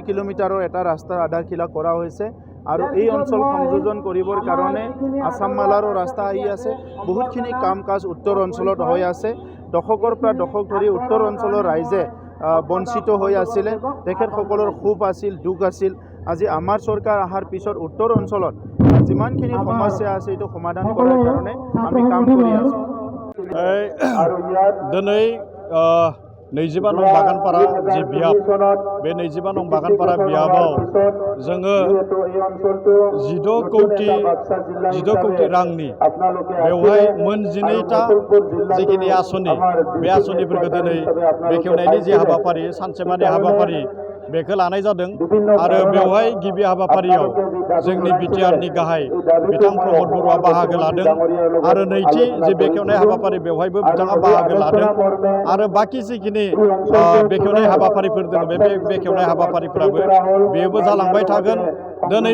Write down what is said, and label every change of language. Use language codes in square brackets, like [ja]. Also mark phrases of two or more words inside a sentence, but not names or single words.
[as] কিলোমিটাৰৰ এটা ৰাস্তাৰ আধাৰশিলা কৰা হৈছে আৰু এই অঞ্চল সংযোজন কৰিবৰ কাৰণে আসাম মালাৰো ৰাস্তা আহি আছে বহুতখিনি কাম কাজ উত্তৰ অঞ্চলত হৈ আছে দশকৰ পৰা দশক ধৰি উত্তৰ অঞ্চলৰ ৰাইজে বঞ্চিত হৈ আছিলে তেখেতসকলৰ ক্ষোভ আছিল দুখ আছিল আজি আমাৰ চৰকাৰ অহাৰ পিছত উত্তৰ অঞ্চলত যিমানখিনি সমস্যা আছে এইটো সমাধান কৰাৰ কাৰণে আমি কাম কৰি আছোঁ [brx] दिनै 25 नं बागानपारा जि बियाब बे 25 नं बागानपारा बियाबाव जोङो 16 कौटि रांनि बेवहाय मोन 12टा जिखिनि आसनि बे आसनिफोरखौ दिनै बेखेवनायनि जि हाबाफारि सानसेमानि हाबाफारि बेखौ लानाय जादों आरो बेवहाय गिबि हाबाफारियाव जोंनि बिटिआरनि गाहाय बिथां प्रमद बरुवा बाहागो लादों आरो नैथि जे बेखेवनाय हाबाफारि बेवहायबो बिथाङा बाहागो लादों आरो बाकी जिखिनि बेखेवनाय हाबाफारिफोर दङ बे बेखेवनाय हाबाफारिफोराबो बेबो जालांबाय थागोन दिनै